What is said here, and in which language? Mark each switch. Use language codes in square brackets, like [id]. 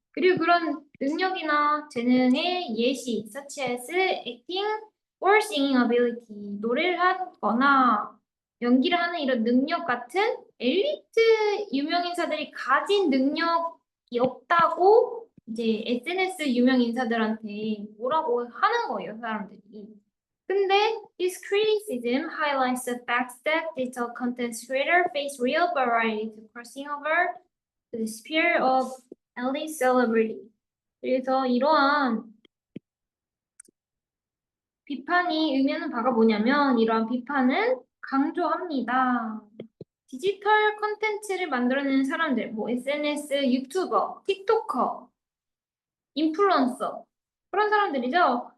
[ko] 그리고 그런 능력이나 재능의 예시, [en] such as acting or singing ability, [ko] 노래를 하거나 연기를 하는 이런 능력 같은 엘리트 유명인사들이 가진 능력이 없다고 이제 SNS 유명인사들한테 뭐라고 하는 거예요, 사람들이. 근데 [en] this criticism highlights the fact that digital content creators face real variety to crossing over the sphere of elite celebrity. [ko] 그래서 이러한 비판이 의미하는 바가 뭐냐면 이러한 비판은 강조합니다. 디지털 콘텐츠를 만들어내는 사람들, 뭐 SNS, 유튜버, 틱토커, 인플루언서 그런 사람들이죠.